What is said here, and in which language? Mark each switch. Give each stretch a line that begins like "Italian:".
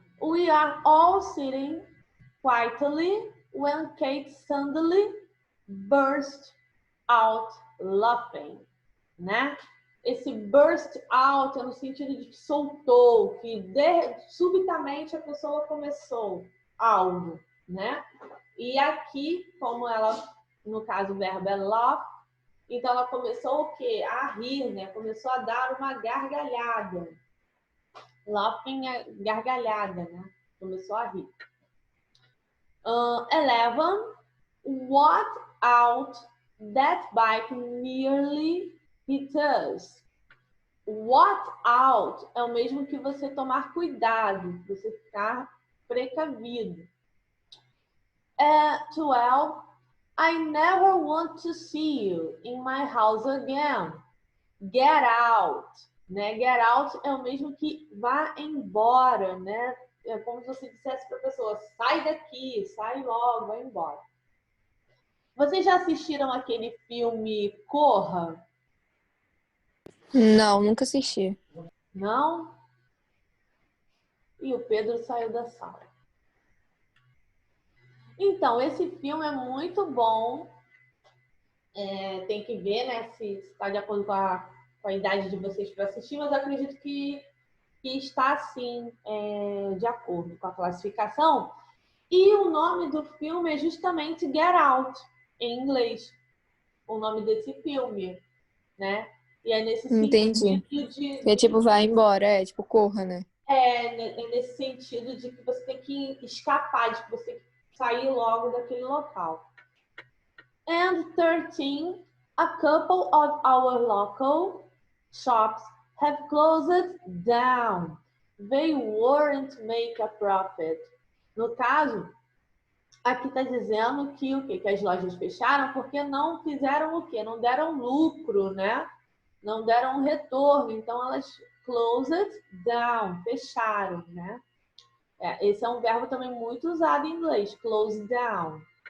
English: We are all sitting quietly when Kate suddenly burst out laughing.
Portuguese: Né? Esse burst out é no sentido de que soltou, que subitamente a pessoa começou algo, né? E aqui, como ela, no caso o verbo é laugh, então ela começou o quê? A rir, né? Começou a dar uma gargalhada. Laughing é gargalhada, né? Começou a rir.
English: 11. What out that bike nearly it does.
Portuguese: Watch out é o mesmo que você tomar cuidado, você ficar precavido.
English: 12, I never want to see you in my house again. Get out, né?
Portuguese: Get out é o mesmo que vá embora, né? É como se você dissesse para a pessoa, sai daqui, sai logo, vai embora. Vocês já assistiram aquele filme Corra? Não, nunca assisti. Não? E o Pedro saiu da sala. Então, esse filme é muito bom. Tem que ver, né, se está de acordo com a idade de vocês para assistir, mas eu acredito que está, sim, de acordo com a classificação. E o nome do filme é justamente Get Out, em inglês. O nome desse filme, né? E é nesse Entendi. sentido É tipo, vai embora, tipo, corra, né? É nesse sentido de que você tem que escapar, de que você tem que sair logo daquele local.
English: And 13, a couple of our local shops have closed down. They weren't make a profit.
Portuguese: No caso, aqui está dizendo que o quê? Que as lojas fecharam porque não fizeram o quê? Não deram lucro, né? Não deram retorno. Então, elas closed down, fecharam, né? Esse é um verbo também muito usado em inglês, close down.